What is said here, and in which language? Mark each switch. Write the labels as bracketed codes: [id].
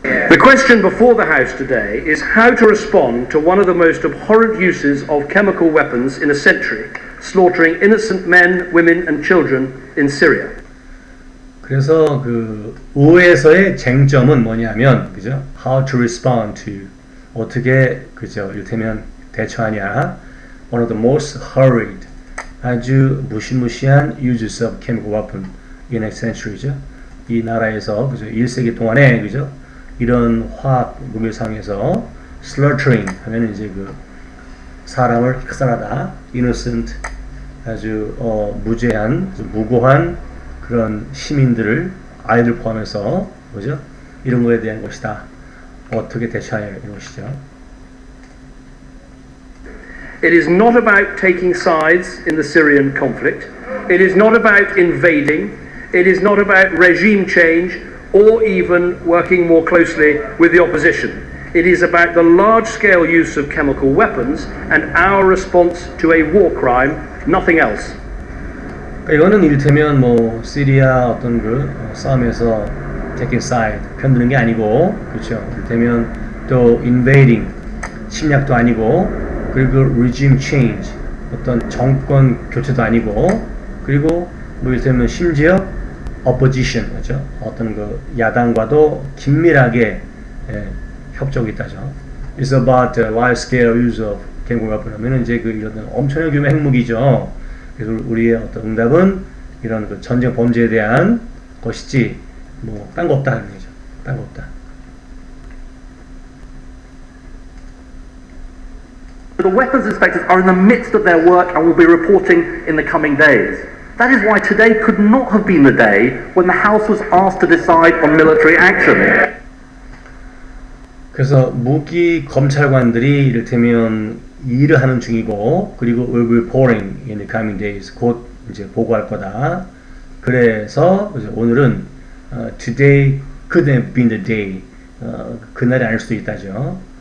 [en] The question before the House today is how to respond to one of the most abhorrent uses of chemical weapons in a century, slaughtering innocent men, women and children in Syria. [ko] 그래서 의회에서의 쟁점은 뭐냐면, 그죠? [en] How to respond to, [ko] 어떻게, 그죠? 이를테면 대처하냐. [en] One of the most hurried, [ko] 아주 무시무시한 [en] uses of chemical weapon in a century죠. [ko] 이 나라에서, 그죠? 1세기 동안에, 그죠? 이런 화학 무기를 사용해서 slaughtering 하면 이제 사람을 학살하다, innocent, 아주 무죄한, 무고한 그런 시민들을, 아이들 포함해서, 뭐죠? 이런 거에 대한 것이다. 어떻게 대처하냐 이런 것이죠. [en] It is not about taking sides in the Syrian conflict. It is not about invading. It is not about regime change or even working more closely with the opposition. It is about the large-scale use of chemical weapons and our response to a war crime, nothing else. [ko] 이거는 이를테면 시리아 어떤 싸움에서 [en] taking side, [ko] 편드는 게 아니고, 그렇죠. 이를테면 또 invading, 침략도 아니고, 그리고 regime change, 어떤 정권 교체도 아니고, 그리고 이를테면 심지어 opposition, 그렇죠. 어떤 야당과도 긴밀하게 협조가 있다죠. [en] It's about the large-scale use of chemical weapon [ko] 하면은 이제 이런 엄청난 규모의 핵무기죠. 그래서 우리의 어떤 응답은 이런 전쟁 범죄에 대한 것이지 딴 거 없다 하는 거죠. 딴 거 없다. [en] The weapons inspectors are in the midst of their work and will be reporting in the coming days. That is why today could not have been the day when the House was asked to decide on military action. [ko] 그래서 무기 검찰관들이 이를테면 일을 하는 중이고, 그리고 [en] will be reporting in the coming days, [ko] 곧 이제 보고할 거다. 그래서 오늘은 [en] today could have been the day, [ko] 그날이 아닐 수도 있다죠.